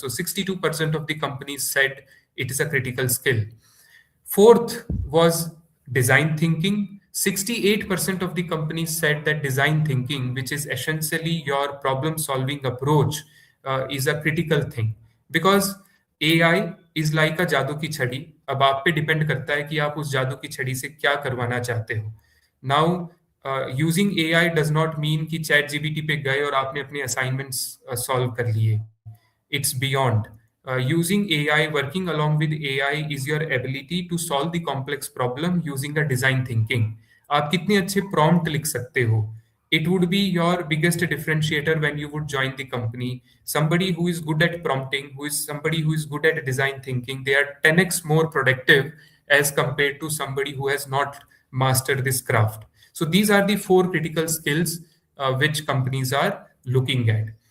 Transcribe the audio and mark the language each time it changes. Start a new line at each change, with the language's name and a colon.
English: So 62% of the companies said it is a critical skill. Fourth was design thinking. 68% of the companies said that design thinking, which is essentially your problem solving approach, is a critical thing. Because AI is like a
Hindi: जादू की छड़ी. अब आप पे depend करता है कि आप उस जादू की छड़ी से क्या करवाना चाहते हो.
English: now using AI does not mean
Hindi: कि चैट जीपीटी पे गए और आपने अपने असाइनमेंट्स सॉल्व कर लिए.
English: It's beyond. Using AI, working along with AI is your ability to solve the complex problem using a design thinking.
Hindi: आप कितने अच्छे prompt लिख सकते हो.
English: It would be your biggest differentiator when you would join the company. Somebody who is good at prompting, somebody who is good at design thinking, they are 10x more productive as compared to somebody who has not mastered this craft. So these are the four critical skills which companies are looking at.